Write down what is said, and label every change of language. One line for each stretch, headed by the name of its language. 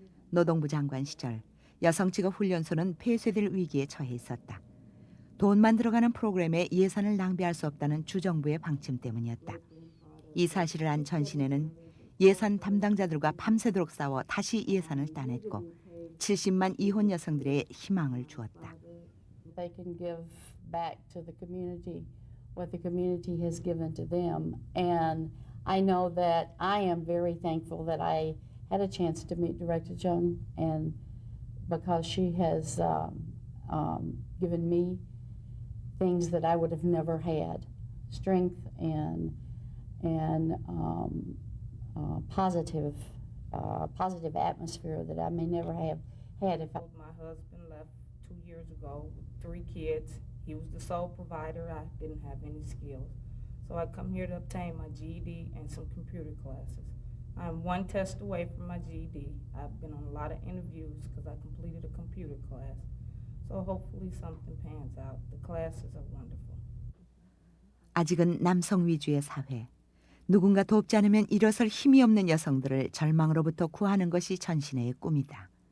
Korean: 노동부 장관 시절 여성 직업 훈련소는 폐쇄될 위기에 처해 있었다. 돈만 들어가는 프로그램에 예산을 낭비할 수 없다는 주정부의 방침 때문이었다. 이 사실을 안 전신에는 예산 담당자들과 밤새도록 싸워 다시 예산을 따냈고 70만 이혼 여성들의 희망을 주었다.
English: They can give back to the community what the community has given to them. And I know that I am very thankful that I had a chance to meet Director Chung, and because she has given me things that I would have never had, strength and positive atmosphere that I may never have had if I. My husband left 2 years ago with 3 kids. He was the sole provider. I didn't have any skills. So I come here to obtain my GED and some computer classes. I'm 1 test away from my GED. I've been on a lot of interviews because I completed a computer class. So hopefully something pans out. The classes are wonderful.
Korean: 아직은 남성 위주의 사회. 누군가 돕지 않으면 일어설 힘이 없는 여성들을 절망으로부터 구하는 것이 전신의 꿈이다.